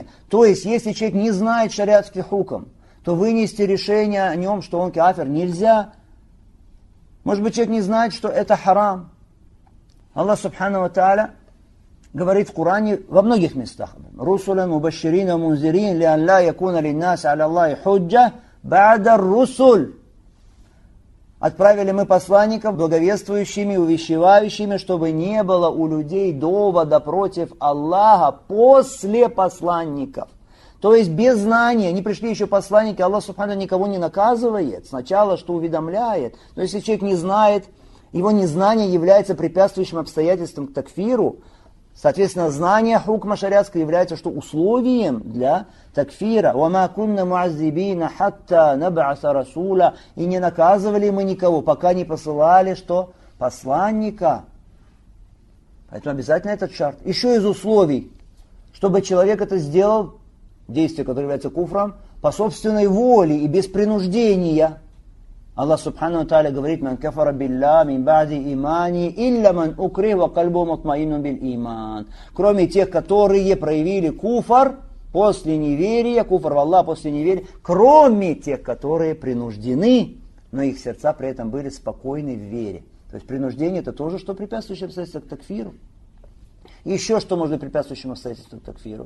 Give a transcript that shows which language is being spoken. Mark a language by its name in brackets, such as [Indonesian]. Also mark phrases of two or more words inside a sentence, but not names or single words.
[Russian] То есть, если человек не знает шариатский хукм, то вынести решение о нем, что он кафир, нельзя. Может быть, человек не знает, что это харам. [Arabic] الله سبحانه وتعالى [Russian] говорит в Коране во многих местах. [Arabic] «رسلا مبشرين منذرين لئلا يكون للناس على الله حجة بعد الرسل». [Russian] Отправили мы посланников благовествующими, увещевающими, чтобы не было у людей довода против Аллаха после посланников. То есть без знания, не пришли еще посланники, Аллах Субхану никого не наказывает, сначала что уведомляет. Но если человек не знает, его незнание является препятствующим обстоятельством к такфиру, соответственно, знание хукма шариатского является что условием для такфира. [Arabic] وَمَا كُنَّ مُعَذِّبِينَ حَتَّى نَبْعَثَ رَسُولًا. [Russian] И не наказывали мы никого, пока не посылали что? Посланника. Поэтому обязательно этот шарт. Еще из условий, чтобы человек это сделал, действие, которое является куфром, по собственной воле и без принуждения. [Arabic] الله سبحانه تعالى [Russian] говорит: [Arabic] «من كفر بالله من بعد إيمان إلا من أكره وقلبه مطمئن بالإيمان». [Russian] Кроме тех, которые проявили куфр после неверия, куфр в Аллах после неверия, кроме тех, которые принуждены, но их сердца при этом были спокойны в вере. То есть принуждение это тоже, что препятствующее обстоятельство к такфиру. Еще что может быть препятствующим обстоятельством к такфиру?